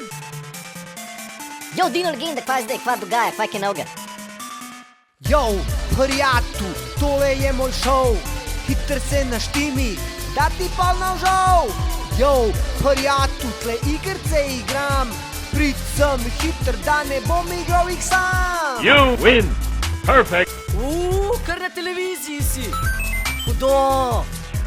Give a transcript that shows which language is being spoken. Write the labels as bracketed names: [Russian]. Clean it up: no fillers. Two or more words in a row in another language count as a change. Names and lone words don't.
[Slovenian] Yo, Dino Legenda, kaj zdaj, kva dogaja, kaj je novega? Yo, prijatelj, tole je moj šov. Hitro se naštimi, da ti pa navžal. Yo, prijatelj, tle igrice igram. Prid sem hitr, da ne bom igral jih sam. [English] You win. Perfect. [Slovenian] Kar na televiziji si. Hudo.